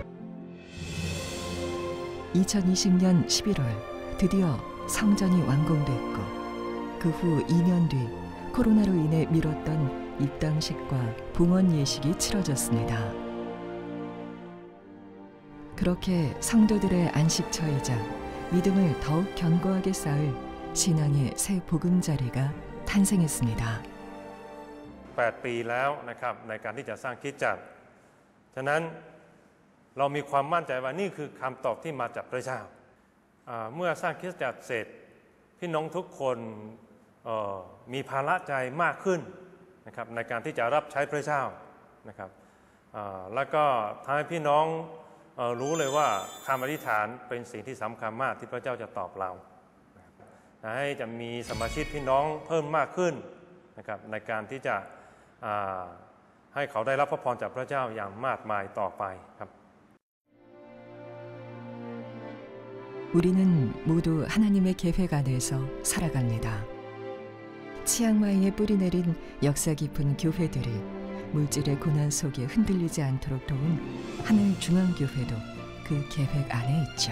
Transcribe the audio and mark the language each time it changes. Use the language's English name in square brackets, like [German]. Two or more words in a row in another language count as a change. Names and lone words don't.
[Korean] 2020년 11월 드디어 성전이 완공됐고 그 후 2년 뒤 코로나로 인해 미뤘던 입당식과 봉헌 예식이 치러졌습니다. 그렇게 성도들의 안식처이자 믿음을 더욱 견고하게 쌓을 신앙의 새 보금자리가 탄생했습니다. [Thai] 8 ปีแล้วนะครับในการที่จะสร้างคริสตจักรฉะนั้นเรามีความมั่นใจว่านี่คือคำตอบที่มาจากพระเจ้า เมื่อสร้างคริสตจักรเสร็จพี่น้องทุกคนมีภาระใจมากขึ้นนะครับในการที่จะรับใช้พระเจ้านะครับแล้วก็ทำให้พี่น้องรู้เลยว่าคำอธิษฐานเป็นสิ่งที่สำคัญมากที่พระเจ้าจะตอบเราให้จะมีสมาชิกพี่น้องเพิ่มมากขึ้นนะครับในการที่จะให้เขาได้รับพระพรจากพระเจ้าอย่างมากมายต่อไปครับ [Korean] 우리는 모두 하나님의 계획 안에서 살아갑니다. 치앙마이에 뿌리내린 역사 깊은 교회들이 물질의 고난 속에 흔들리지 않도록 도운 하늘 중앙교회도 그 계획 안에 있죠.